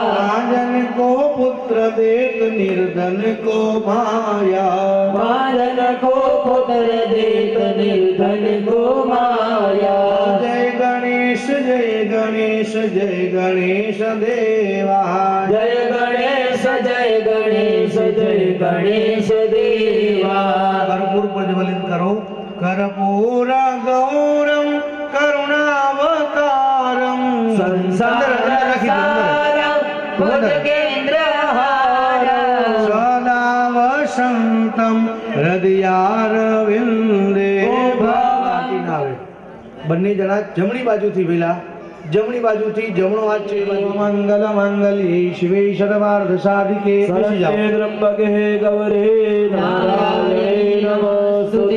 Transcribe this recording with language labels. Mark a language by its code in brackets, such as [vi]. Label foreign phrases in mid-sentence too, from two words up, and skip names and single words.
[hi] राजन को पुत्र देत निर्धन को माया मारन को पुत्र देत निर्धन को माया जय गणेश जय गणेश जय गणेश देवा जय गणेश जय गणेश जय गणेश देवा कर्पूर प्रज्वलित करो [sa] कर्पूर गौरम करुणावतारम संसारसारं भुजगेन्द्रहारं सदा वसंतम હૃદયારવિંદે [gu] બાકી ના આવે બંને જણા જમણી બાજુથી પેલા જમણી બાજુથી જમણો હાથ છે [sa] મંગલ મંગલી શિવે સર્વાર્થ સાધિકે [gu] બેસી જાઓ. [sa] ત્રંબકે ગૌરે નારાયણે નમસ્તુતે